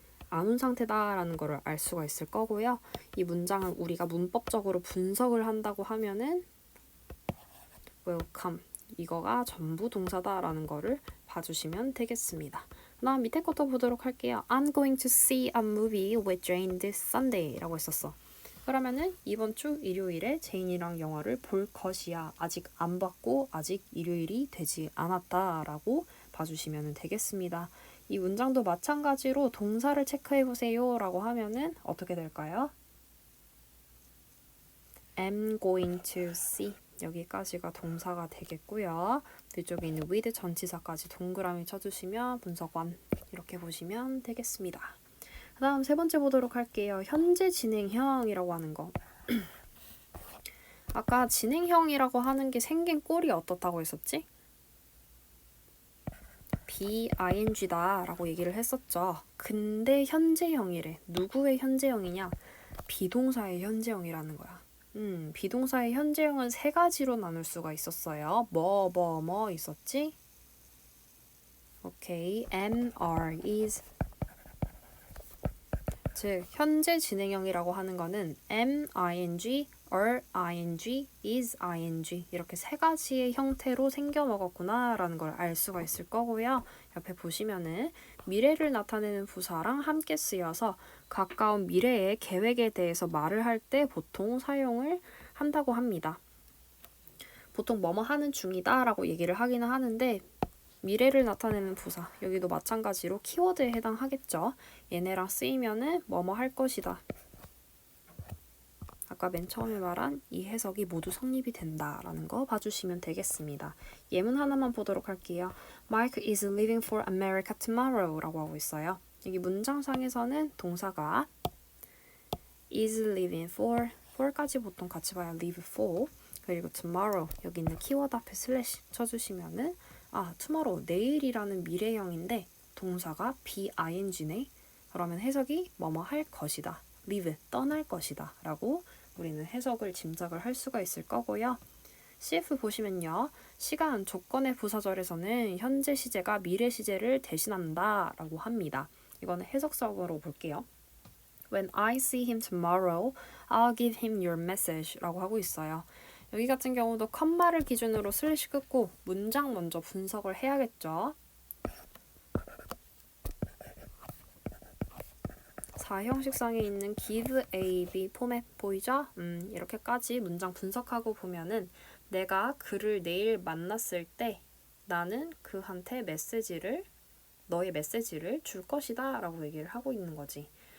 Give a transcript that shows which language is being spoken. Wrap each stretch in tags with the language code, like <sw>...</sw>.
<ko>안 온 상태다라는 거를 알 수가 있을 거고요. 이 문장을 우리가 문법적으로 분석을 한다고 하면은</ko> <en>will come</en> <ko>이거가 전부 동사다라는 거를 봐주시면 되겠습니다. 그다음 밑에 것도 보도록 할게요.</ko> <en>I'm going to see a movie with Jane this Sunday</en> <ko>라고 했었어. 그러면은 이번 주 일요일에 제인이랑 영화를 볼 것이야. 아직 안 봤고 아직 일요일이 되지 않았다라고 봐주시면 되겠습니다. 이 문장도 마찬가지로 동사를 체크해보세요 라고 하면은 어떻게 될까요?</ko> <en>am going to see</en> <ko>여기까지가 동사가 되겠고요. 뒤쪽에 있는 with 전치사까지 동그라미 쳐주시면 분석 1 이렇게 보시면 되겠습니다. 그 다음 세 번째 보도록 할게요. 현재 진행형이라고 하는 거. 아까 진행형이라고 하는 게 생긴 꼴이 어떻다고 했었지? BING다 라고 얘기를 했었죠. 근데 현재형이래. 누구의 현재형이냐? 비동사의 현재형이라는 거야. 비동사의 현재형은 세 가지로 나눌 수가 있었어요. 뭐 있었지? 오케이, am, are, is. 즉, 현재 진행형이라고 하는 거는 am, ing, are, ing, is, ing 이렇게 세 가지의 형태로 생겨먹었구나 라는 걸 알 수가 있을 거고요. 옆에 보시면은 미래를 나타내는 부사랑 함께 쓰여서 가까운 미래의 계획에 대해서 말을 할 때 보통 사용을 한다고 합니다. 보통 뭐뭐 하는 중이다 라고 얘기를 하기는 하는데 미래를 나타내는 부사, 여기도 마찬가지로 키워드에 해당하겠죠. 얘네랑 쓰이면은 뭐뭐 할 것이다. 아까 맨 처음에 말한 이 해석이 모두 성립이 된다라는 거 봐주시면 되겠습니다. 예문 하나만 보도록 할게요.</ko> <en>Mike is leaving for America tomorrow</en> <ko>라고 하고 있어요. 여기 문장상에서는 동사가</ko> <en>is leaving for</en> <ko>까지 보통 같이 봐요. leave for 그리고 tomorrow 여기 있는 키워드 앞에 슬래시 쳐주시면은 tomorrow 내일이라는 미래형인데 동사가 BING네. 그러면 해석이 뭐뭐 할 것이다. leave 떠날 것이다 라고 우리는 해석을 짐작을 할 수가 있을 거고요. CF 보시면요. 시간 조건의 부사절에서는 현재 시제가 미래 시제를 대신한다 라고 합니다. 이거는 해석적으로 볼게요.</ko> <en>When I see him tomorrow, I'll give him your message</en> <ko>라고 하고 있어요. 여기 같은 경우도 컴마를 기준으로 슬래시 끊고 문장 먼저 분석을 해야겠죠. 4형식상에 있는 give A, B 포맷 보이죠? 이렇게까지 문장 분석하고 보면은 내가 그를 내일 만났을 때 나는 그한테 너의 메시지를 줄 것이다 라고 얘기를 하고 있는 거지.</ko>